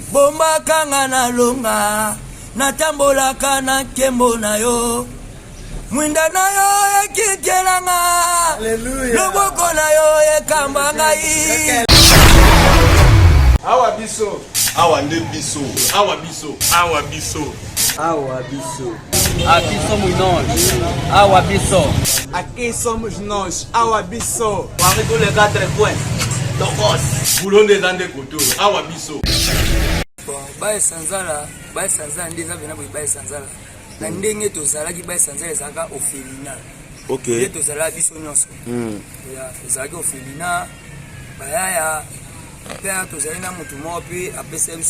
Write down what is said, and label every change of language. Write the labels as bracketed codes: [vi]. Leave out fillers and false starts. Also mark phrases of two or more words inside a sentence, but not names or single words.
[ln] bomba kanga na longa natambolaka na nkembo na yo mwinda na yo ekitelanga loboko na yo ekamba ngai awa biso awa nde biso awa biso awa biso awa biso [pt] aqui somos nós [ln] awa biso [pt] aqui somos nós [ln] awa biso [fr] avec tous les 4 points tokos [ln] bulonde zande koto awa biso bae sanzala ndeza bena boy bae sanzala na ndenge tozalaki bae sanzala ezaka ofelina OK tozala biso nyonso ya ezalaki ofelina bayaya père tozali na mutu moko pe apesa biso